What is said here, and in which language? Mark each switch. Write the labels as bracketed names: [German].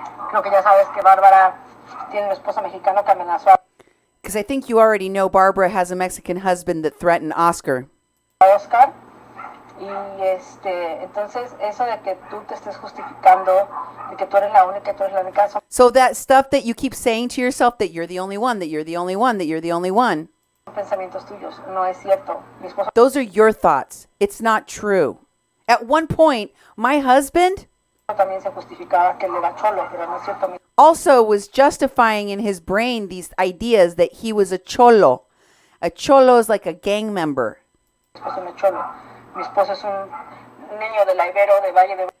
[Spanish] Creo que ya sabes que Bárbara tiene un esposo mexicano que amenazó [English] Because I think you already know Barbara has a Mexican husband that threatened Oscar. [Spanish] a Oscar. Y entonces eso de que tú te estés justificando, de que tú eres la única, son [English] So that stuff that you keep saying to yourself that you're the only one, that you're the only one, that you're the only one. [Spanish] pensamientos tuyos, no es cierto. Mi esposo [English] Those are your thoughts. It's not true. At one point, my husband [Spanish] también se justificaba que él era cholo, pero no es cierto. Mi [English] also was justifying in his brain these ideas that he was a cholo. A cholo is like a gang member. [Spanish] esposo no es cholo. Mi esposo es un niño de la Ibero, de Valle de